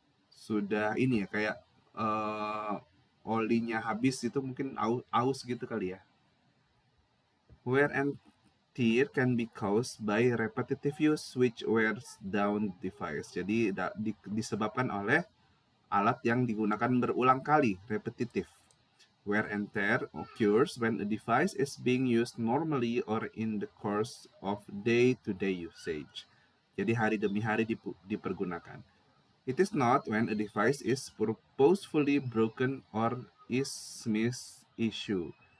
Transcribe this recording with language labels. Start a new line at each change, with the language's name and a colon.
Indonesian: Sudah ini ya, kayak olinya habis itu mungkin aus gitu kali ya.
English: Wear and tear can be caused by repetitive use which wears down device.
Indonesian: Jadi disebabkan oleh alat yang digunakan berulang kali, repetitif.
English: Wear and tear occurs when a device is being used normally or in the course of day-to-day usage.
Indonesian: Jadi hari demi hari dipergunakan.
English: It is not when a device is purposefully broken or is misissue.